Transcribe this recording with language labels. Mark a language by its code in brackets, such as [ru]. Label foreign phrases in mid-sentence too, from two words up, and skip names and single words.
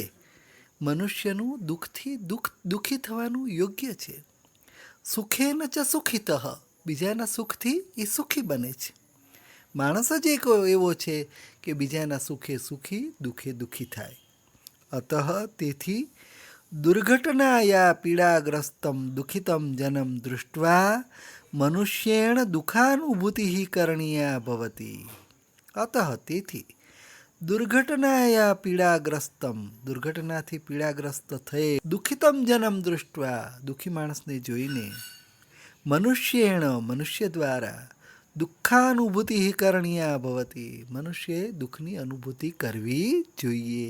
[gu] મનુષ્યનું દુઃખથી દુઃખી થવાનું યોગ્ય છે. [sa] सुखेन च सुखित [gu] બીજાના સુખથી એ સુખી બને છે. માણસ જ એક એવો છે કે બીજાના સુખે સુખી દુઃખે દુઃખી થાય. [sa] અતઃ તેથી दुर्घटनाया पीड़ाग्रस्तं दुखितं जनं दृष्ट्वा मनुष्येण दुःखानुभूतिः करणीया भवति। [gu] अतः તેથી [sa] दुर्घटनाया पीडाग्रस्तम [gu] દુર્ઘટનાથી પીડાગ્રસ્ત થયે [sa] दुःखितम जनम दृष्टवा [gu] દુઃખી માણસને જોઈને મનુષ્ય દ્વારા [sa] दुःखानुभूति करणीया भवती [gu] મનુષ્યએ દુઃખની અનુભૂતિ કરવી જોઈએ.